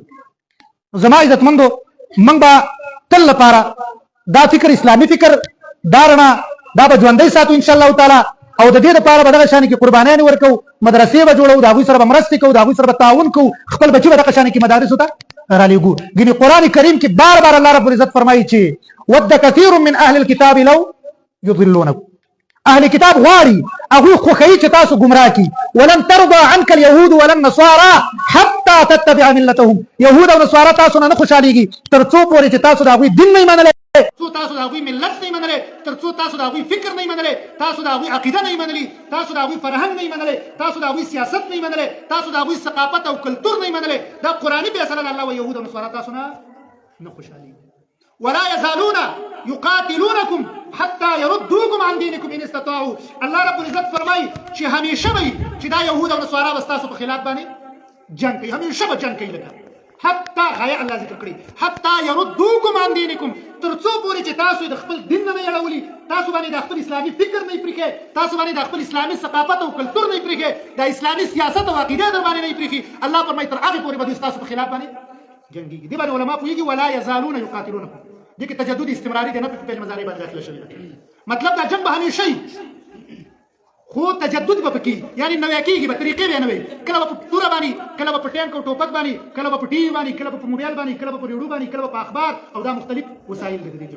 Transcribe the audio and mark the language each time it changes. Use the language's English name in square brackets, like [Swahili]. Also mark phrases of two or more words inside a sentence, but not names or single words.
[Pashto] زما عزتمندو موږ به تل لپاره دا فکر، اسلامي فکر، دا رڼا دا به ژوندی ساتو [Arabic] انشاءالله تعالی. [Pashto] او د دې لپاره به دغه شانې کې قربانیانې ورکوو، مدرسې به جوړوو، د هغوی سره به مرستې کوو، د هغوی سره به تعاون کوو، خپل بچي به دغه شانې کې مدارسو ته را لېږو. ګینې قرآن کریم کې بار بار [Arabic] الله رب العزت [Pashto] فرمایي چې [Arabic] ود كثير من اهل الكتاب لو يضلونكم. [Pashto] اهل کتاب غواړي هغوی خوښوي چې تاسو ګمراه کړي. [Arabic] ولن ترضى عنك اليهود ولا النصارى حتى تتبع ملتهم. [Pashto] یهود او نصارا تاسو نه خوشحالېږي تر څو پورې چې تاسو د هغوی دین نه منلی، تاسو د هغوی ملت نه منلی، تر څو تاسو د هغوی فکر نه منلی، تاسو د هغوی عقیده نه منلی، تاسو د هغوی فرهنګ نه منلی، تاسو د هغوی سیاست نه منلی، تاسو د هغوی ثقافت او کلتور نه منلی. دا قرآني فیصله ده. الله و یهود او نصارا تاسو نه خوشحالېږي. [Arabic] ولا يزالون يقاتلونكم حتى يردوكم عن دينكم ان استطاعوا. الله رب العزت [Pashto] فرمای چې همیشه به چې دا يهود او نصارا به تاسو په خلاف باندې جنگ کوي، همیشه به جنگ کوي. لکه حتی غايه الله ذکر کړی [Arabic] حتی يردوكم عن دينكم، [Pashto] تر څو پورې چې تاسو د خپل دین نه اړولي، تاسو باندې د خپل اسلامي فکر نه پریخي، تاسو باندې د خپل اسلامي ثقافت او کلتور نه پریخي، د اسلامي سیاست او عقیده در باندې نه پریخي. الله فرمای تر هغه پورې به تاسو په خلاف باندې جنگيږي. دې باندې علما پوهیږي [Arabic] ولا يزالون يقاتلونكم. [Pashto] دې کې تجدد استمراري دی، نه په فعل مضارع باندې داخله شوی ده. مطلب دا جنگ به همیشه وي، خو تجدد به پکې، یعنی نوې کېږي به، طریقې به نوې، کله به په توره باندې، کله به په ټانک او ټوپک باندې، کله به په ټي وي باندې، کله به په موبایل باندې، کله به په ریډیو باندې، کله به په اخبار، او دا مختلف وسایل دي د دې جنګ.